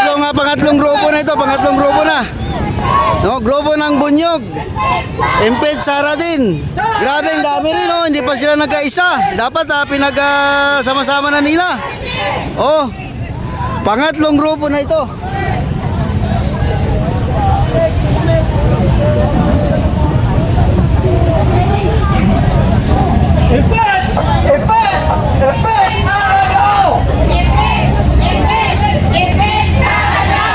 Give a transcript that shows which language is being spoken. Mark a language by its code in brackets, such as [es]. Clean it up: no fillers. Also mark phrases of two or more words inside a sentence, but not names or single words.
[tl] pangatlong grupo na ito, pangatlong grupo na. No, grupo ng Bunyog. Impet Sara din. Grabe, ang dami rin, no? Hindi pa sila nagkaisa. Dapat sama-sama na nila. Oh, pangatlong grupo na ito. Impet! Impet! Impet! Sara daw! Impet Sara daw!